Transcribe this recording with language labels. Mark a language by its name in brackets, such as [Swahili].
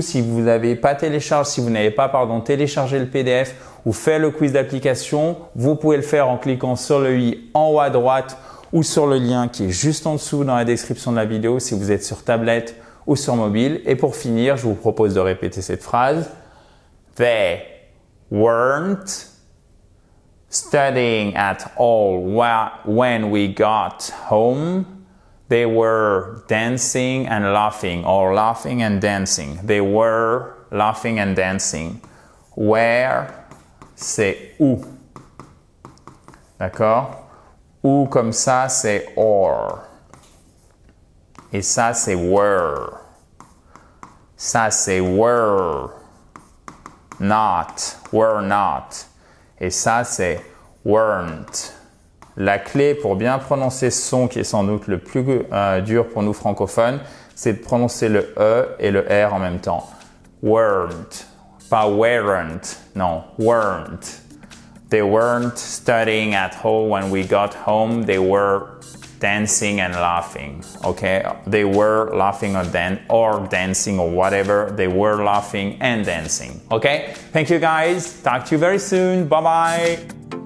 [French] Si vous n'avez pas téléchargé le PDF ou fait le quiz d'application, vous pouvez le faire en cliquant sur le i en haut à droite ou sur le lien qui est juste en dessous dans la description de la vidéo si vous êtes sur tablette ou sur mobile. Et pour finir, je vous propose de répéter cette phrase. [English] They weren't studying at all when we got home. They were dancing and laughing, or laughing and dancing. They were laughing and dancing. [French] Where, c'est où. D'accord? Où comme ça, c'est or. Et ça, c'est were. Ça, c'est were. [English] Not, were not. [French] Et ça, c'est weren't. La clé pour bien prononcer ce son, qui est sans doute le plus dur pour nous francophones, c'est de prononcer le E et le R en même temps. [English] Weren't. Pas weren't. Non, weren't. They weren't studying at home when we got home. They were dancing and laughing. Okay? They were laughing or dancing or whatever. They were laughing and dancing. Okay? Thank you guys. Talk to you very soon. Bye bye.